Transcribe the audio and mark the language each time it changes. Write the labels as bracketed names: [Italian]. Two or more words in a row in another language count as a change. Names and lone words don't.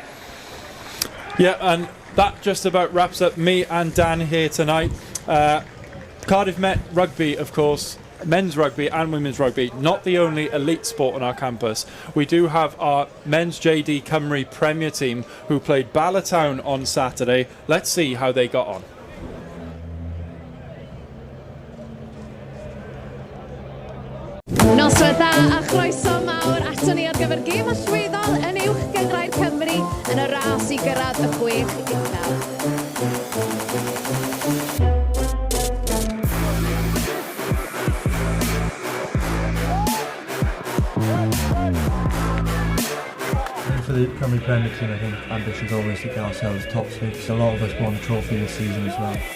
[English] Yeah, and that just about wraps up me and Dan here tonight. Cardiff Met Rugby, of course, men's rugby and women's rugby, not the only elite sport on our campus. We do have our men's JD Cymru Premier team who played Ballatown on Saturday. Let's see how they got on. [Welsh] Noswaith dda a chroeso mawr ato ni ar gyfer gêm allweddol yn uwch gyngrair Cymru yn y ras I gyrraedd y 6 uchel. [English] For the Cymru Premier team, I think ambition's always to get ourselves top 6. A lot of us won the trophy this season as well.